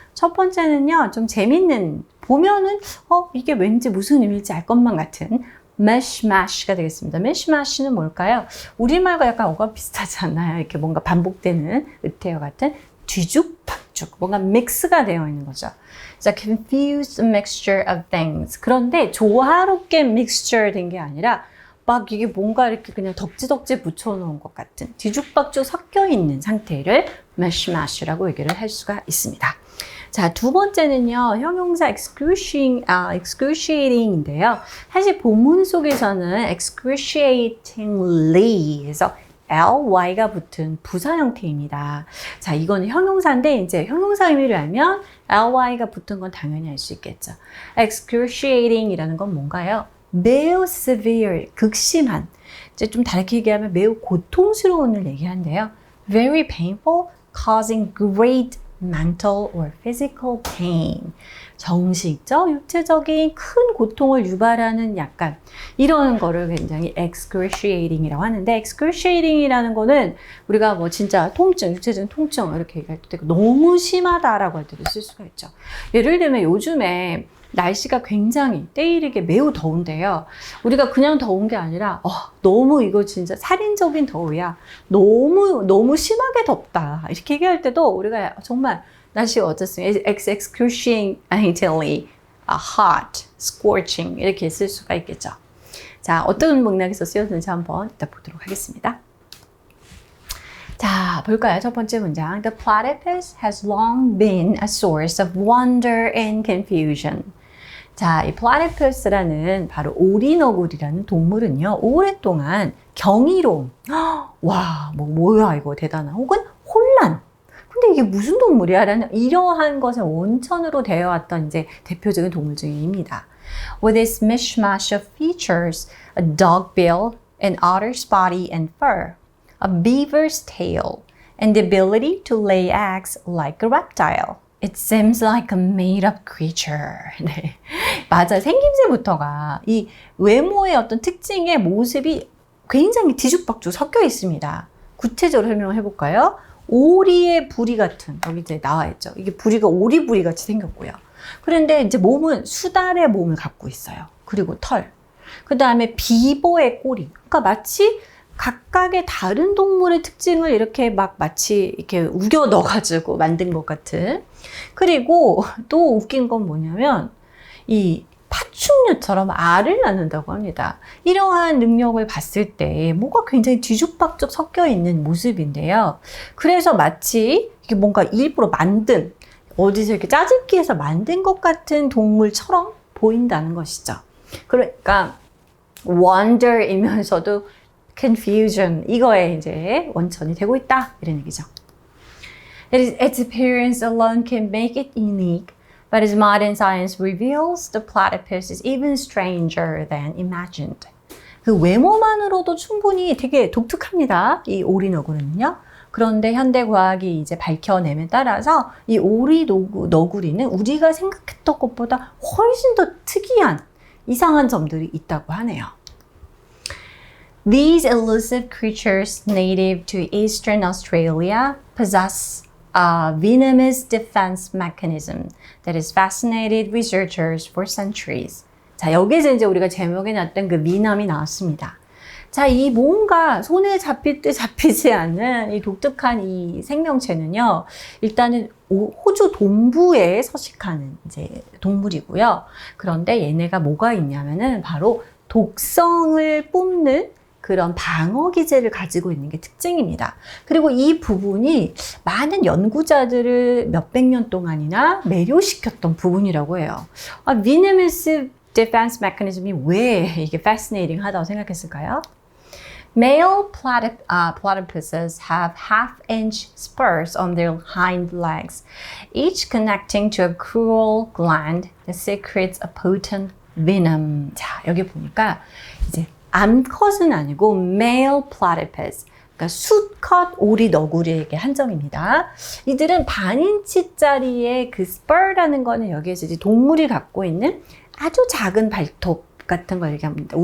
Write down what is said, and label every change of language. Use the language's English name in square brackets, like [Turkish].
[Korean] 첫 번째는요, 좀 재밌는, 보면은 이게 왠지 무슨 의미일지 알 것만 같은 mishmash가 되겠습니다. mishmash는 뭘까요? 우리말과 약간 어감 비슷하지 않나요? 이렇게 뭔가 반복되는 의태어 같은 뒤죽박죽, 뭔가 믹스가 되어 있는 거죠. [English] It's a confused mixture of things. [Korean] 그런데 조화롭게 mixture 된 게 아니라 막 이게 뭔가 이렇게 그냥 덕지덕지 붙여놓은 것 같은 뒤죽박죽 섞여 있는 상태를 mishmash라고 얘기를 할 수가 있습니다. 자, 두 번째는요, 형용사 excruciating인데요. 사실 본문 속에서는 excruciatingly 해서 ly가 붙은 부사 형태입니다. 자, 이거는 형용사인데 이제 형용사 의미를 알면 ly가 붙은 건 당연히 알 수 있겠죠. excruciating이라는 건 뭔가요? 매우 severe, 극심한, 이제 좀 다르게 얘기하면 매우 고통스러운을 얘기하는데요. [English] Very painful, causing great mental or physical pain. [Korean] 정신적, 육체적인 큰 고통을 유발하는 약간 이런 거를 굉장히 excruciating이라고 하는데 excruciating이라는 거는 우리가 뭐 진짜 통증, 육체적인 통증 이렇게 얘기할 때 너무 심하다라고 할 때도 쓸 수가 있죠. 예를 들면 요즘에 날씨가 굉장히 때이르게 매우 더운데요. 우리가 그냥 더운 게 아니라 너무 이거 진짜 살인적인 더위야. 너무 심하게 덥다. 이렇게 얘기할 때도 우리가 정말 날씨가 어떻습니까? [English] excruciatingly hot, scorching [Korean] 이렇게 쓸 수가 있겠죠. 자, 어떤 맥락에서 쓰였는지 한번 이따 보도록 하겠습니다. 자, 볼까요? 첫 번째 문장. [English] The platypus has long been a source of wonder and confusion. [Korean] 자, 이 platypus라는 바로 오리너구리라는 동물은요, 오랫동안 경이로움, 와, 뭐야 이거 대단한, 혹은 혼란, 근데 이게 무슨 동물이야? 라는 이러한 것의 원천으로 되어 왔던 이제 대표적인 동물 중입니다. [English] With its mishmash of features, a dog bill, an otter's body and fur, a beaver's tail, and the ability to lay eggs like a reptile. It seems like a made-up creature. [Korean] 네. 맞아. 생김새부터가 이 외모의 어떤 특징의 모습이 굉장히 뒤죽박죽 섞여 있습니다. 구체적으로 설명을 해볼까요? 오리의 부리 같은, 여기 이제 나와 있죠. 이게 부리가 오리 부리 같이 생겼고요. 그런데 이제 몸은 수달의 몸을 갖고 있어요. 그리고 털. 그 다음에 비버의 꼬리. 그러니까 마치 각각의 다른 동물의 특징을 이렇게 막 마치 이렇게 우겨 넣어가지고 만든 것 같은. 그리고 또 웃긴 건 뭐냐면 이 파충류처럼 알을 낳는다고 합니다. 이러한 능력을 봤을 때 뭐가 굉장히 뒤죽박죽 섞여 있는 모습인데요. 그래서 마치 이게 뭔가 일부러 만든, 어디서 이렇게 짜집기해서 만든 것 같은 동물처럼 보인다는 것이죠. 그러니까 wonder이면서도 confusion, 이거에 이제 원천이 되고 있다, 이런 얘기죠. [English] Its appearance alone can make it unique, but as modern science reveals, the platypus is even stranger than imagined. [Korean] 그 외모만으로도 충분히 되게 독특합니다, 이 오리너구리는요. 그런데 현대 과학이 이제 밝혀냄에 따라서 이 오리 너구리는 우리가 생각했던 것보다 훨씬 더 특이한 이상한 점들이 있다고 하네요. [English] These elusive creatures native to eastern Australia possess a venomous defense mechanism that has fascinated researchers for centuries. [Korean] 자, 여기서 이제 우리가 제목에 놨던 그 venom이 나왔습니다. 자, 이 뭔가 손에 잡힐 듯 잡히지 않는 이 독특한 이 생명체는요, 일단은 호주 동부에 서식하는 이제 동물이고요. 그런데 얘네가 뭐가 있냐면은 바로 독성을 뿜는 그런 방어 기제를 가지고 있는 게 특징입니다. 그리고 이 부분이 많은 연구자들을 몇백 년 동안이나 매료시켰던 부분이라고 해요. venomous defense mechanism이 왜 이게 fascinating 하다고 생각했을까요? [English] Male platypuses have half-inch spurs on their hind legs, each connecting to a cruel gland that secretes a potent venom. [Korean] 자, 여기 보니까 이제 암컷은 아니고 male platypus, 그러니까 수컷 오리 너구리에게 한정입니다. 이들은 반인치짜리의 그 spur라는 거는 여기에서 이제 동물이 갖고 있는 아주 작은 발톱 같은 걸 얘기합니다.